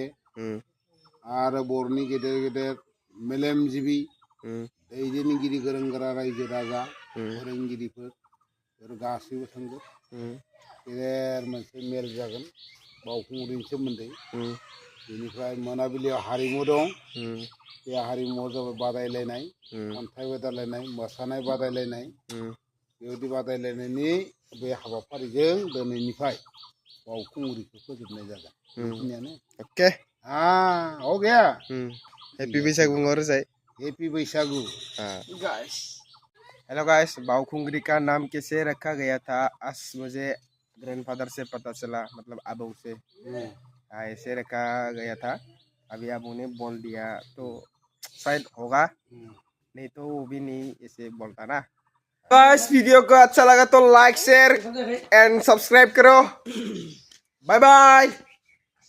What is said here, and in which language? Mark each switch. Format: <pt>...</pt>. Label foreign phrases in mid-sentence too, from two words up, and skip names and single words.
<brx>आरो बर'नि गेदेर गेदेर मेलेमजिबि दैदेनगिरि गोरों गोरा रायजो राजा फोरोंगिरिफोर गासैबो थांगोन गेदेर मोनसे मेल जागोन बाउखुंग्रिनि सोमोन्दै बेनिफ्राय मोनाबिलियाव हारिमु दं बे हारिमुआव जाबाय बादायलायनाय खन्थाइ बादायलायनाय मोसानाय बादायलायनाय बेबायदि बादायलायनायनि बे हाबाफारिजों दिनैनिफ्राय बाउखुंग्रिखौ फोजोबनाय जागोन बेखिनियानो</brx> <en>ओके</en> <hi>हो गया हैप्पी बैसागु और जाए</hi> <en>happy Baisagu hello guys</en> <hi>बाउखुंग्री का नाम कैसे रखा गया था आज मुझे ग्रैंडफादर से पता चला मतलब अबू से ऐसे रखा गया था अभी अबू ने बोल दिया तो शायद होगा नहीं तो वो भी नहीं ऐसे बोलता ना गाइस वीडियो को अच्छा लगा तो</hi> <en>like share and subscribe</en> <hi>करो</hi> <en>bye bye</en>